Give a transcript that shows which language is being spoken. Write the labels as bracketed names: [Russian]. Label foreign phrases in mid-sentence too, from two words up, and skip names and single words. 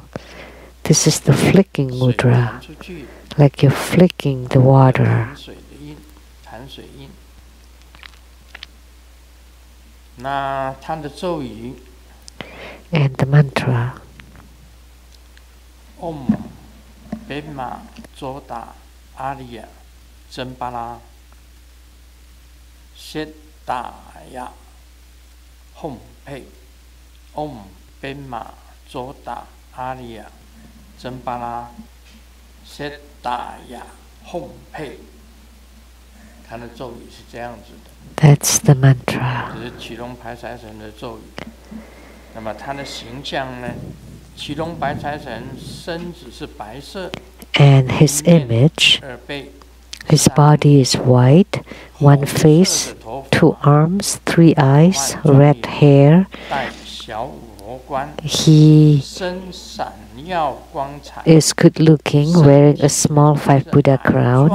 [English] This is the flicking mudra, like you're flicking the water. And the mantra. [Sanskrit] ओम् बेम ज़ोद आर्य ज़म्बल शेतय होम् पेइ. ओम् बेम ज़ोद आर्य ज़म्बल शेतय होम् पेइ. [Chinese] 它的咒语是这样子的。 [English] That's the mantra. [Chinese] 这是启龙白财神的咒语。那么它的形象呢？启龙白财神身子是白色。 [English] And his image, his body is white, one face, 2 arms, 3 eyes, red hair. He is good looking, wearing a small 5 Buddha crown.